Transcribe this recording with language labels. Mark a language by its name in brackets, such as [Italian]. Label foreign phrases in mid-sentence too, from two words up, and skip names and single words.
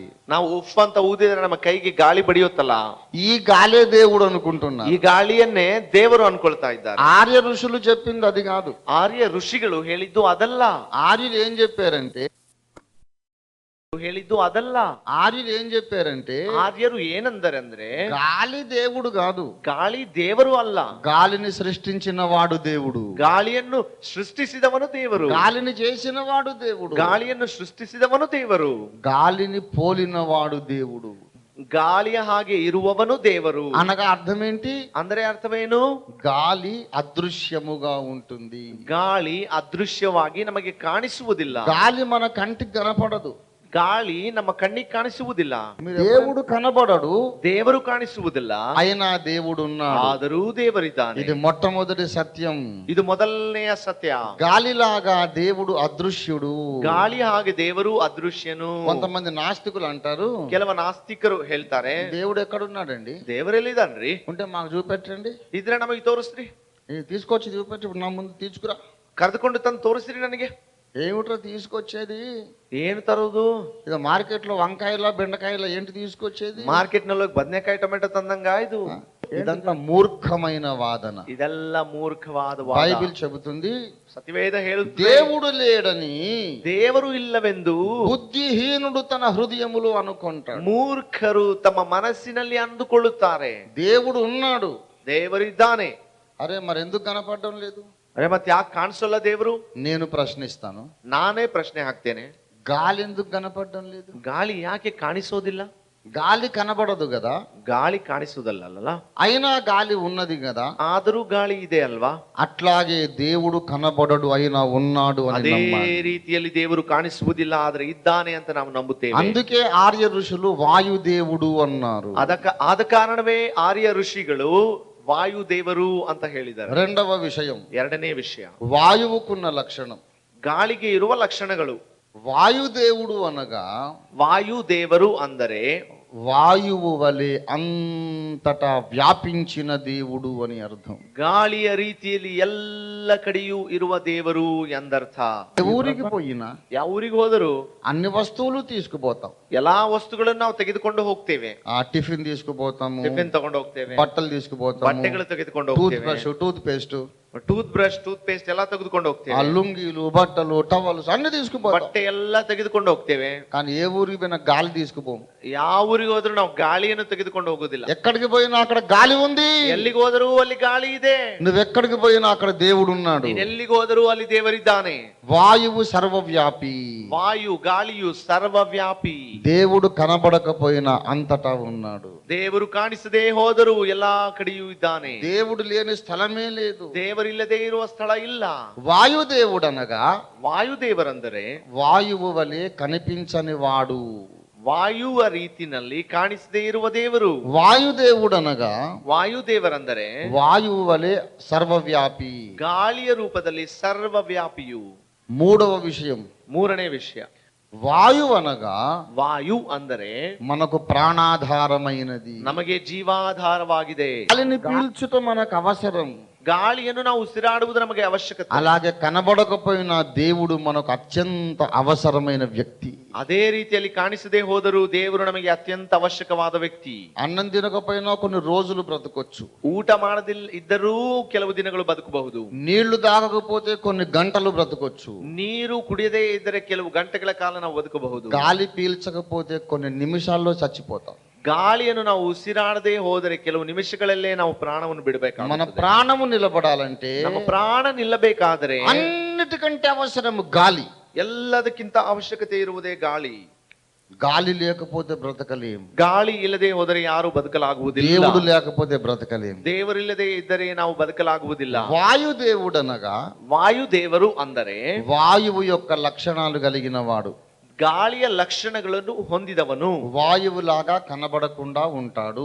[Kannada] ನಾವು ಉಫ್ ಅಂತ ಊದಿದ್ರೆ ನಮ್ಮ ಕೈಗೆ ಗಾಳಿ ಬಡಿಯುತ್ತಲ್ಲ, [Telugu] ఈ గాలే దేవుడు అనుకుంటున్నారు. [Kannada] ಈ ಗಾಳಿಯನ್ನೇ ದೇವರು ಅನ್ಕೊಳ್ತಾ ಇದ್ದಾರೆ. [Telugu] ఆర్య ఋషులు చెప్పింది అది కాదు. [Kannada] ಆರ್ಯ ಋಷಿಗಳು ಹೇಳಿದ್ದು ಅದಲ್ಲ. [Telugu] ఆర్యులు ఏం చెప్పారంటే ఆర్యులు ఏం చెప్పారంటే [Kannada] ಆರ್ಯರು ಏನಂದರೆ ಅಂದ್ರೆ, [Telugu] గాలి దేవుడు కాదు, [Kannada] ಗಾಳಿ ದೇವರು ಅಲ್ಲ, [Telugu] గాలిని సృష్టించిన వాడు దేవుడు, [Kannada] ಗಾಳಿಯನ್ನು ಸೃಷ್ಟಿಸಿದವನು ದೇವರು, [Telugu] గాలిని చేసిన వాడు దేవుడు, [Kannada] ಗಾಳಿಯನ್ನು ಸೃಷ್ಟಿಸಿದವನು ದೇವರು, [Telugu] గాలిని పోలిన వాడు దేవుడు, [Kannada] ಗಾಳಿಯ ಹಾಗೆ ಇರುವವನು ದೇವರು. [Telugu] అనగా అర్థం ఏంటి? [Kannada] ಅಂದ್ರೆ ಅರ್ಥವೇನು? [Telugu] గాలి అదృశ్యముగా ఉంటుంది, [Kannada] ಗಾಳಿ ಅದೃಶ್ಯವಾಗಿ ನಮಗೆ ಕಾಣಿಸುವುದಿಲ್ಲ, [Telugu] గాలి మన కంటికి కనపడదు, [Kannada] ಗಾಳಿ ನಮ್ಮ ಕಣ್ಣಿಗೆ ಕಾಣಿಸುವುದಿಲ್ಲ, [Telugu] దేవుడు కనబడడు, [Kannada] ದೇವರು ಕಾಣಿಸುವುದಿಲ್ಲ, [Telugu] అయినా దేవుడు ఉన్నాడు, [Kannada] ಆದರೂ ದೇವರಿದ್ದಾನೆ. [Telugu] ఇది మొట్టమొదటి సత్యం. [Kannada] ಇದು ಮೊದಲನೆಯ ಸತ್ಯ. [Telugu] గాలిలాగా దేవుడు అదృశ్యుడు, [Kannada] ಗಾಳಿ ಹಾಗೆ ದೇವರು ಅದೃಶ್ಯನು. [Telugu] కొంతమంది నాస్తికులు అంటారు, [Kannada] ಕೆಲವು ನಾಸ್ತಿಕರು ಹೇಳ್ತಾರೆ, [Telugu] దేవుడు ఎక్కడున్నాడండి? [Kannada] ದೇವರೆಲ್ಲಿದ್ದಾನ್ರಿ? [Telugu] ఉంటే మాకు చూపెట్టండి, [Kannada] ಇದ್ರೆ ನಮಗೆ ತೋರಿಸ್ರಿ, [Telugu] తీసుకొచ్చి చూపెట్టి ఇప్పుడు నా ముందు తీసుకురా, [Kannada] ಕರೆದುಕೊಂಡು ತಂದು ತೋರಿಸ್ರಿ ನನಗೆ. [Telugu] ఏమిట్రా తీసుకొచ్చేది? [Kannada] ಏನು ತರೋದು? [Telugu] ఇది మార్కెట్ లో వంకాయల బెండకాయల ఏంటి తీసుకొచ్చేది? [Kannada] ಮಾರ್ಕೆಟ್ ನಲ್ಲಿ ಬದನೆಕಾಯಿ ಟೊಮೆಟೊ ತಂದಂಗ ಇದು. [Telugu] ఇదంతా మూర్ఖమైన వాదన, [Kannada] ಇದೆಲ್ಲ ಮೂರ್ಖವಾದ ವಾದ. [Telugu] బైబిల్ చెబుతుంది, [Kannada] ಸತ್ಯವೇದ ಹೇಳುತ್ತದೆ, [Telugu] దేవుడు లేడని [Kannada] ದೇವರು ಇಲ್ಲವೆಂದು [Telugu] బుద్ధిహీనుడు తన హృదయములో అనుకుంటాడు. [Kannada] ಮೂರ್ಖರು ತಮ್ಮ ಮನಸ್ಸಿನಲ್ಲಿ ಅಂದುಕೊಳ್ಳುತ್ತಾರೆ. [Telugu] దేవుడు ఉన్నాడు, [Kannada] ದೇವರಿದ್ದಾನೆ. [Telugu] అరే మరి ఎందుకు కనపడడం లేదు? [Kannada] ಅರೆ ಮತ್ತೆ ಯಾಕೆ ಕಾಣಿಸಲ್ಲ ದೇವರು? [Telugu] నేను ప్రశ్నిస్తాను, [Kannada] ನಾನೇ ಪ್ರಶ್ನೆ ಹಾಕ್ತೇನೆ, [Telugu] గాలి ఎందుకు కనపడడం లేదు? [Kannada] ಗಾಳಿ ಯಾಕೆ ಕಾಣಿಸೋದಿಲ್ಲ? [Telugu] గాలి కనబడదు కదా, [Kannada] ಗಾಳಿ ಕಾಣಿಸುವುದಲ್ಲ, [Telugu] అయినా గాలి ఉన్నది కదా, [Kannada] ಆದರೂ ಗಾಳಿ ಇದೆ ಅಲ್ವಾ? [Telugu] అట్లాగే దేవుడు కనబడడు అయినా ఉన్నాడు అని [Kannada] ಅದೇ [Telugu] నమ్మాలి. [Kannada] ರೀತಿಯಲ್ಲಿ ದೇವರು ಕಾಣಿಸುವುದಿಲ್ಲ ಆದ್ರೆ ಇದ್ದಾನೆ ಅಂತ ನಾವು ನಂಬುತ್ತೇವೆ. [Telugu] అందుకే ఆర్య ఋషులు వాయుదేవుడు అన్నారు. [Kannada] ಆದ ಕಾರಣವೇ ಆರ್ಯ ಋಷಿಗಳು ವಾಯುದೇವರು ಅಂತ ಹೇಳಿದ್ದಾರೆ. [Telugu] రెండవ విషయం, [Kannada] ಎರಡನೇ ವಿಷಯ, [Telugu] వాయువుకున్న లక్షణం. [Kannada] ಗಾಳಿಗೆ ಇರುವ ಲಕ್ಷಣಗಳು. [Telugu] వాయుదేవుడు అనగా, [Kannada] ವಾಯುದೇವರು ಅಂದರೆ [Telugu] వాయువు వలె అంతటా వ్యాపించిన దేవుడు అని అర్థం. [Kannada] ಗಾಳಿಯ ರೀತಿಯಲ್ಲಿ ಎಲ್ಲ ಕಡೆಯೂ ಇರುವ ದೇವರು ಎಂದರ್ಥ. [Telugu] ఊరికి పోయినా, [Kannada] ಯಾವ ಊರಿಗೆ ಹೋದರೂ [Telugu] అన్ని వస్తువులు తీసుకుపోతాం. [Kannada] ಎಲ್ಲಾ ವಸ್ತುಗಳನ್ನು ನಾವು ತೆಗೆದುಕೊಂಡು ಹೋಗ್ತೇವೆ. [Telugu] ఆ టిఫిన్ తీసుకుపోతాము, [Kannada] ಟಿಫಿನ್ ತಗೊಂಡು ಹೋಗ್ತೇವೆ, [Telugu] బట్టలు తీసుకుపోతాము, [Kannada] ಬಟ್ಟೆಗಳು ತೆಗೆದುಕೊಂಡು [Telugu] టూత్ [Kannada] ಹೋಗ್ತೇವೆ, [Telugu] బ్రష్, టూత్ పేస్ట్, [Kannada] ಟೂತ್ ಬ್ರಷ್, ಟೂತ್ ಪೇಸ್ಟ್ ಎಲ್ಲ ತೆಗೆದುಕೊಂಡು ఆ ಹೋಗ್ತೇವೆ, [Telugu] లుంగీలు, బట్టలు, టవల్స్ అన్ని తీసుకుపోతాం. [Kannada] ಬಟ್ಟೆ ಎಲ್ಲ ತೆಗೆದುಕೊಂಡು ಹೋಗ್ತೇವೆ. [Telugu] కానీ ఏ ఊరికి పోయినా గాలి తీసుకుపోము. [Kannada] ಯಾವ ಊರಿಗೆ ಹೋದ್ರೂ ನಾವು ಗಾಳಿಯನ್ನು ತೆಗೆದುಕೊಂಡು ಹೋಗೋದಿಲ್ಲ. [Telugu] ఎక్కడికి పోయినా అక్కడ గాలి ఉంది, [Kannada] ಎಲ್ಲಿಗೆ ಹೋದರೂ ಅಲ್ಲಿ ಗಾಳಿ ಇದೆ. [Telugu] నువ్వెక్కడికి పోయినా అక్కడ దేవుడు ఉన్నాడు. [Kannada] ನೀನ್ ಎಲ್ಲಿಗೆ ಹೋದರೂ ಅಲ್ಲಿ ದೇವರಿದ್ದಾನೆ. [Telugu] వాయువు సర్వవ్యాపి, [Kannada] ವಾಯು ಗಾಳಿಯು ಸರ್ವವ್ಯಾಪಿ. [Telugu] దేవుడు కనబడకపోయినా అంతటా ఉన్నాడు. [Kannada] ದೇವರು ಕಾಣಿಸದೆ ಹೋದರೂ ಎಲ್ಲಾ ಕಡೆಯೂ ಇದ್ದಾನೆ. [Telugu] దేవుడు లేని స్థలమే లేదు. [Kannada] ದೇವರಿಲ್ಲದೆ ಇರುವ ಸ್ಥಳ ಇಲ್ಲ. [Telugu] వాయుదేవుడు అనగా, [Kannada] ವಾಯುದೇವರಂದರೆ [Telugu] వాయువు వలె కనిపించని వాడు. [Kannada] ವಾಯುವ ರೀತಿನಲ್ಲಿ ಕಾಣಿಸದೇ ಇರುವ ದೇವರು. [Telugu] వాయుదేవుడు అనగా, [Kannada] ವಾಯುದೇವರಂದರೆ [Telugu] వాయువు వలె సర్వవ్యాపి. [Kannada] ಗಾಳಿಯ ರೂಪದಲ್ಲಿ ಸರ್ವವ್ಯಾಪಿಯು. [Telugu] మూడవ విషయం, [Kannada] ಮೂರನೇ ವಿಷಯ, [Telugu] వాయువు అనగా [Kannada] ವಾಯು ಅಂದರೆ [Telugu] మనకు ప్రాణాధారమైనది, [Kannada] ನಮಗೆ ಜೀವಾಧಾರವಾಗಿದೆ. [Telugu] గాలిని పీల్చుట మనకు అవసరం. [Kannada] ಗಾಳಿಯನ್ನು ನಾವು ಉಸಿರಾಡುವುದು ನಮಗೆ ಅವಶ್ಯಕತೆ. [Telugu] అలాగే కనబడకపోయినా దేవుడు మనకు అత్యంత అవసరమైన వ్యక్తి. [Kannada] ಅದೇ ರೀತಿಯಲ್ಲಿ ಕಾಣಿಸದೇ ಹೋದರೂ ದೇವರು ನಮಗೆ ಅತ್ಯಂತ ಅವಶ್ಯಕವಾದ ವ್ಯಕ್ತಿ. [Telugu] అన్నం తినకపోయినా కొన్ని రోజులు బ్రతకొచ్చు. [Kannada] ಊಟ ಮಾಡದಿಲ್ಲ ಇದ್ದರೂ ಕೆಲವು ದಿನಗಳು ಬದುಕಬಹುದು. [Telugu] నీళ్లు తాగకపోతే కొన్ని గంటలు బ్రతకొచ్చు. [Kannada] ನೀರು ಕುಡಿಯದೇ ಇದ್ದರೆ ಕೆಲವು ಗಂಟೆಗಳ ಕಾಲ ನಾವು ಬದುಕಬಹುದು. [Telugu] గాలి పీల్చకపోతే కొన్ని నిమిషాల్లో చచ్చిపోతాం. [Kannada] ಗಾಳಿಯನ್ನು ನಾವು ಉಸಿರಾಡದೆ ಹೋದರೆ ಕೆಲವು ನಿಮಿಷಗಳಲ್ಲೇ ನಾವು ಪ್ರಾಣವನ್ನು ಬಿಡಬೇಕಾಗುತ್ತದೆ. [Telugu] మన ప్రాణము నిలబడాలంటే [Kannada] ನಮ್ಮ ಪ್ರಾಣ ನಿಲ್ಲಬೇಕಾದರೆ [Telugu] అన్నిటికంటే అవసరము గాలి. [Kannada] ಎಲ್ಲದಕ್ಕಿಂತ ಅವಶ್ಯಕತೆ ಇರುವುದೇ ಗಾಳಿ. [Telugu] గాలి లేకపోతే బ్రతకలేం. [Kannada] ಗಾಳಿ ಇಲ್ಲದೆ ಹೋದರೆ ಯಾರು ಬದುಕಲಾಗುವುದಿಲ್ಲ. [Telugu] దేవుడు లేకపోతే బ్రతకలేం. [Kannada] ದೇವರಿಲ್ಲದೆ ಇದ್ದರೆ ನಾವು ಬದುಕಲಾಗುವುದಿಲ್ಲ. [Telugu] వాయుదేవుడనగా [Kannada] ವಾಯುದೇವರು ಅಂದರೆ [Telugu] వాయువు యొక్క లక్షణాలు కలిగిన వాడు. [Kannada] ಗಾಳಿಯ ಲಕ್ಷಣಗಳನ್ನು ಹೊಂದಿದವನು. [Telugu] వాయువులాగా కనబడకుండా ఉంటాడు.